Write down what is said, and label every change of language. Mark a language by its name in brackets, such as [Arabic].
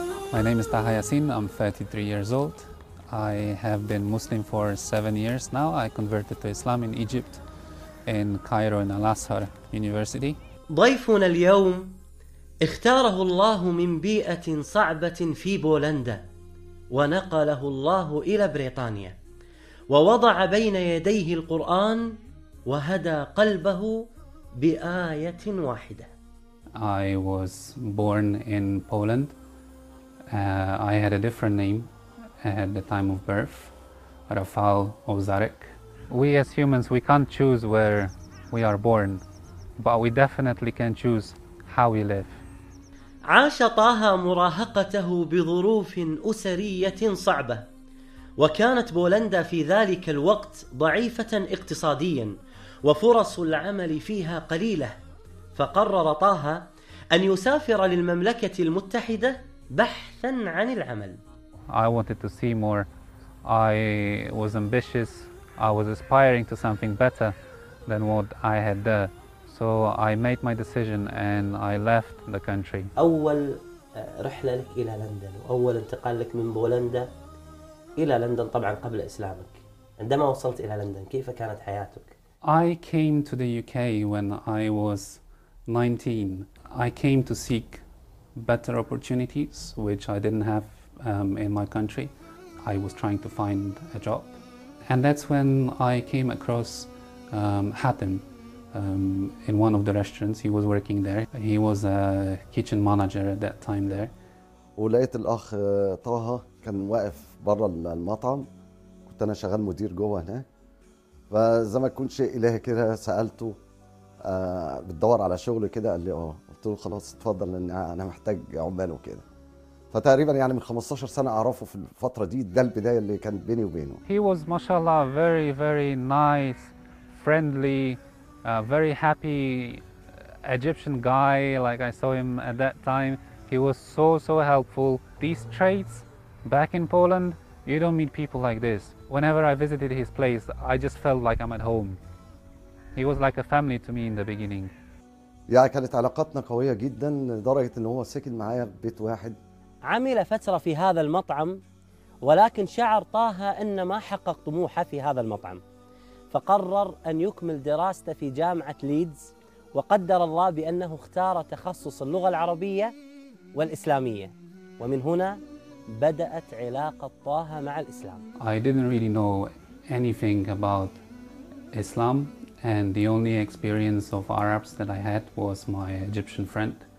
[English] My name is Taha Yasin, I'm 33 years old. I have been Muslim for 7 years now. I converted to Islam in Egypt, in Cairo, in Al-Azhar University. [Arabic] ضيفنا اليوم اختاره الله من بيئة صعبة في بولندا ونقله الله إلى بريطانيا ووضع بين يديه القرآن وهدى قلبه بآية واحدة. [English] I was born in Poland. I had a different name at the time of birth, Rafał Ozarek. We as humans, we can't choose where we are born, but we definitely can choose how we live. [Arabic] عاش طه مراهقته بظروف أسرية صعبة. وكانت بولندا في ذلك الوقت ضعيفة اقتصاديا وفرص العمل فيها قليلة فقرر طه أن يسافر للمملكة المتحدة بحثا عن العمل [English] I wanted to see more I was ambitious I was aspiring to something better than what I had there so I made my decision and I left the country [Arabic] أول رحلة لك إلى لندن وأول انتقال لك من بولندا إلى لندن طبعا قبل إسلامك عندما وصلت إلى لندن كيف كانت حياتك؟ [English] I came to the UK when I was 19 I came to seek better opportunities which I didn't have in my country I was trying to find a job and that's when I came across Hatem in one of the restaurants he was working there he was a kitchen manager at that time there [Arabic] ولقيت الأخ طه كان واقف برا المطعم كنت أنا شغال مدير جوه هنا فزي ما كنت شيء إلهي كده سألته بتدور على شغل كده قال لي قلت له خلاص اتفضل لأن أنا محتاج عمال وكده فتقريبا يعني من 15 سنة أعرفه في الفترة دي ده البداية اللي كان بيني وبينه [English] He was mashallah very very nice friendly very happy Egyptian guy like I saw him at that time he was so so helpful these traits back in Poland You don't meet people like this. Whenever I visited his place, I just felt like I'm at home. He was like a family to me in the beginning. [Arabic] Yeah, كانت علاقتنا قوية جدا لدرجة إن هو سكن معايا بيت واحد. عمل فترة في هذا المطعم، ولكن شعر طه أن ما حقق طموحه في هذا المطعم، فقرر أن يكمل دراسته في جامعة ليدز، وقدر الله بأنه اختار تخصص اللغة العربية والإسلامية، ومن هنا. بدأت علاقة طه مع الإسلام. [English] I didn't really know anything about Islam, and the only experience of Arabs that I had was my Egyptian friend.